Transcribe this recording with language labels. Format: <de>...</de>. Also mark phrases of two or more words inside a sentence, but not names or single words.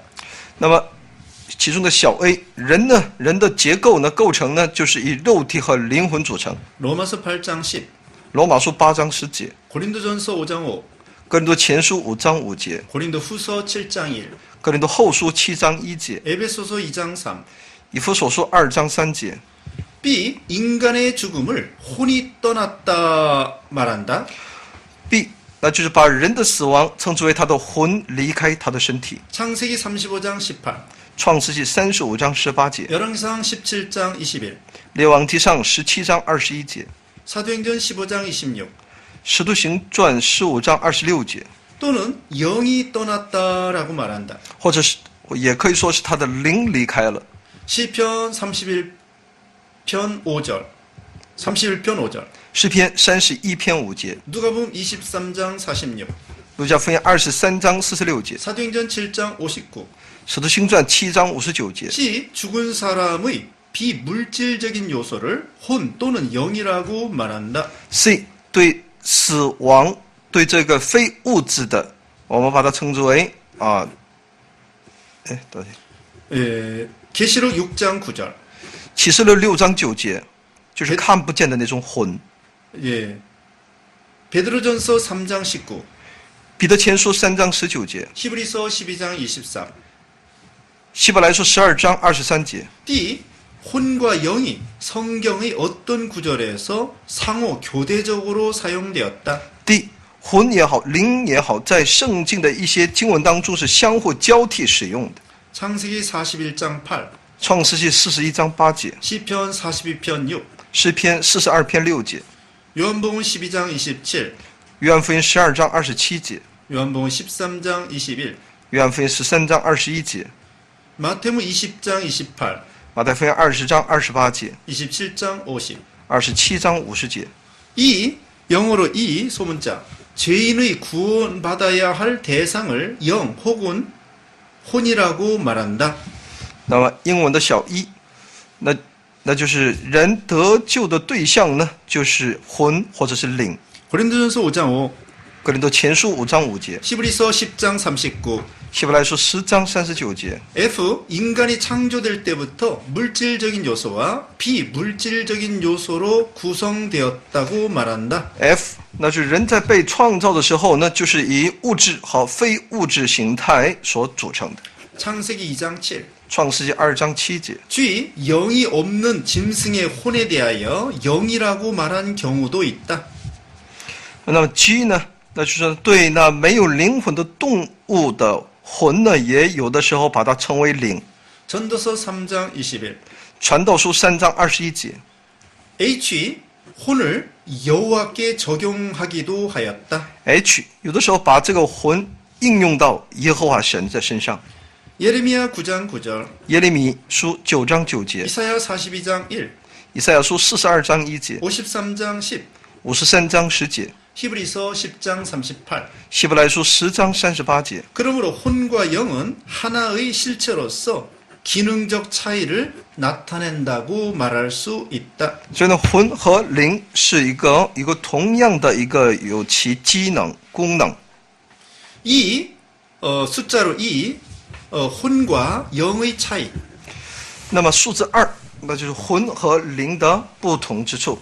<zh>那么其中的小 a 人呢，人的结构呢，构成呢，就是以肉体和灵魂组成。</zh> <ko>로마서 8장 10,</ko> <zh>罗马书8章10节，</zh> <ko>고린도전서 5장 5,</ko> <zh>哥林多前书5章5节，</zh> <ko>고린도후서 7장 1,</ko> <zh>哥林多后书7章1节，</zh> <ko>에베소서 2장 3.</ko> <zh>以弗所书2章3节。</zh> <ko>B, 인간의 죽음을 혼이 떠났다 말한다.</ko> <zh>B， 那就是把人的死亡称之为他的魂离开他的身体。</zh> <ko>창세기 35장 18,</ko> <zh>创世纪35章18节，</zh> <ko>열왕기상 17장 21,</ko> <zh>列王纪上17章21节，</zh> <ko>사도행전 15장 26.</ko> <zh>使徒行传15章26节，</zh> <ko>또는 영이 떠났다라고 말한다.</ko> <zh>或者是也可以说是他的灵离开了。</zh> <ko>시편 31편 5절, 31편 5절,</ko> <zh>诗篇31篇5节，</zh> <ko>누가복음 23장 46,</ko> <zh>路加福音23章46节，</zh> <ko>사도행전 7장 59.</ko> <zh>使徒行传7章59节。</zh> <ko>C, 죽은 사람의 비물질적인 요소를 혼 또는 영이라고 말한다.</ko> <zh>C 对死亡，对这个非物质的，我们把它称之为等一下，</zh> <ko>계시록 6장 9절.</ko> <zh>启示录6章9节，就是看不见的那种魂。</zh> <ko>예. 베드로전서 3장 19,</ko> <zh>彼得前书3章19节，</zh> <ko>히브리서 12장 23.</ko> <zh>希伯来书12章23节。</zh> <ko>D, 혼과 영이 성경의 어떤 구절에서 상호 교대적으로 사용되었다.</ko> <zh>D 魂也好，灵也好，在圣经的一些经文当中是相互交替使用的。</zh> <ko>창세기 41장 8,</ko> <zh>创世纪41章8节，</zh> <ko>시편 42편 6,</ko> <zh>诗篇42篇6节，</zh> <ko>요한복음 12장 27,</ko> <zh>约翰福音12章27节，</zh> <ko>요한복음 13장 21,</ko> <zh>约翰福音13章21节，</zh> <ko>마태복음 20장 28,</ko> <zh>马太福音20章28节，</zh> <ko>27장 50.</ko> <zh>27章50节。</zh> <ko>이 영어로 이 소문자 죄인의 구원받아야 할 대상을 영 혹은 혼이라고 말한다.</ko> <zh>那么英文的小一，那就是人得救的对象呢，就是魂或者是灵。</zh> <ko>고린도전서 5장 5,</ko> <zh>哥林多前书5章5节，</zh> <ko>히브리서 10장 39.</ko> <zh>希伯来书10章39节。</zh> <ko>F, 인간이 창조될 때부터 물질적인 요소와 비물질적인 요소로 구성되었다고 말한다.</ko> <zh>F， 那就是人在被创造的时候呢，就是以物质和非物质形态所组成的。</zh> <ko>창세기 2장 7.</ko> <zh>创世纪2章7节。</zh> <ko>G, 영이 없는 짐승의 혼에 대하여 영이라고 말한 경우도 있다.</ko> <zh>那么 G 呢，那就是对那没有灵魂的动物的魂呢，也有的时候把它称为灵。</zh> <ko>전도서 3장 21.</ko> <zh>传道书3章21节。</zh> <ko>H, 혼을 여호와께 적용하기도 하였다.</ko> <zh>H 有的时候把这个魂应用到耶和华神的身上。</zh> <ko>예레미야 9장 9절,</ko> <zh>耶利米书9章9节，</zh> <ko>이사야 42장 1,</ko> <zh>以赛亚书42章1节，</zh> <ko>53장 10,</ko> <zh>53章10节，</zh> <ko>히브리서 10장 38.</ko> <zh>希伯来书10章38节。</zh> <ko>그러므로 혼과 영은 하나의 실체로서 기능적 차이를 나타낸다고 말할 수 있다.</ko> <zh>所以呢，魂和灵是一个同样的一个有其机能功能。</zh> <ko>이 숫자로 혼과 영의 차이.</ko> <zh>那么数字2，那就是魂和灵的不同之处。</zh>